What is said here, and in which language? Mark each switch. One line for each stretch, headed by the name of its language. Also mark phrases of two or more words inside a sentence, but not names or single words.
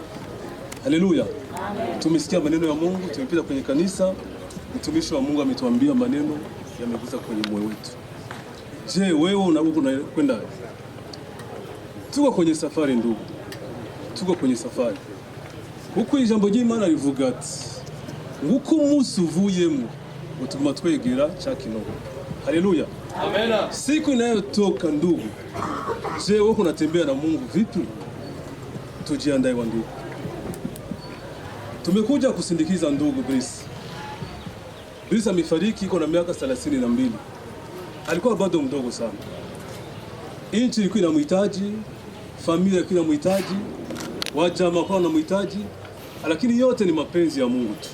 Swahili: Haleluya. Amen. Tumesikia maneno ya Mungu, tumepita kwenye kanisa, mtumishi wa Mungu ametuambia maneno yamegusa kwenye moyo wetu. Je, wewe unakwenda? Tuko kwenye safari ndugu. Tuko kwenye safari.
Kinyarwanda: Huko ijambo ry'Imana rivuga ati nguko umunsi uvuyemo utuma twegera cya Kinogo.
Swahili: Haleluya. Amen. Siku inayotoka ndugu. Je, wewe unatembea na Mungu vipi? Tujiandae wa ndugu. Tumekuja kusindikiza ndugu Bruce. Bruce amefariki iko na miaka 32. Alikuwa bado mdogo sana. Inchi ilikuwa inamhitaji, familia ilikuwa inamhitaji, wajamaa kwa wanamhitaji, lakini yote ni mapenzi ya Mungu tu.